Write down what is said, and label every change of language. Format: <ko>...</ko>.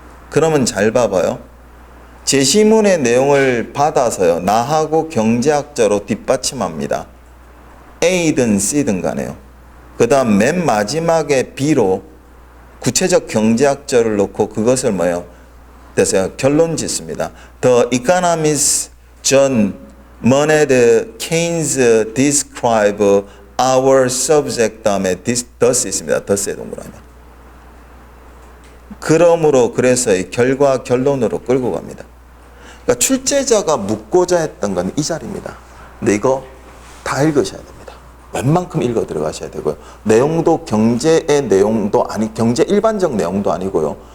<ko>그러면 잘 봐봐요. 제시문의 내용을 받아서요. 나하고 경제학자로 뒷받침합니다. A든 C든 간에요. 그 다음 맨 마지막에 B로 구체적 경제학자를 놓고 그것을 뭐예요? 그래서 결론 짓습니다.</ko> <en>The Economist John Maynard Keynes describe our subject 다음에 thus 있습니다.</en> <ko>thus의 동그라미. 그러므로 그래서 이 결과 결론으로 끌고 갑니다. 그러니까 출제자가 묻고자 했던 건 이 자리입니다. 근데 이거 다 읽으셔야 됩니다. 웬만큼 읽어 들어가셔야 되고요. 내용도 경제의 내용도 아니 경제 일반적 내용도 아니고요.</ko>